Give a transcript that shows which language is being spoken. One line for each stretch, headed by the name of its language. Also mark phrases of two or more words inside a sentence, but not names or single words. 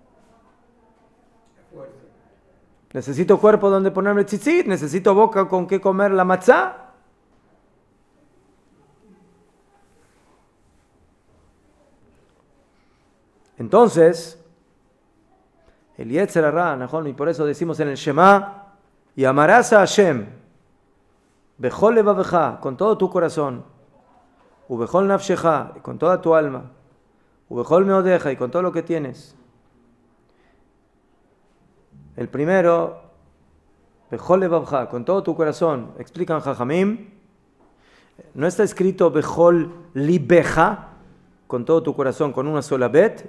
Spanish: Necesito cuerpo donde ponerme tzitzit, necesito boca con que comer la matzá. Entonces, el
Hebrew: יצר הרע,
Spanish: y por eso decimos en el Shema, y amarás a Hashem,
Hebrew: בכל לבבך,
Spanish: con todo tu corazón,
Hebrew: ובכל נפשך,
Spanish: con toda tu alma,
Hebrew: ובכל מאדך,
Spanish: y con todo lo que tienes, El primero,
Hebrew: בכל לבבך,
Spanish: con todo tu corazón. Explican Jajamim. No está escrito
Hebrew: בכל לבך,
Spanish: con todo tu corazón, con una sola bet.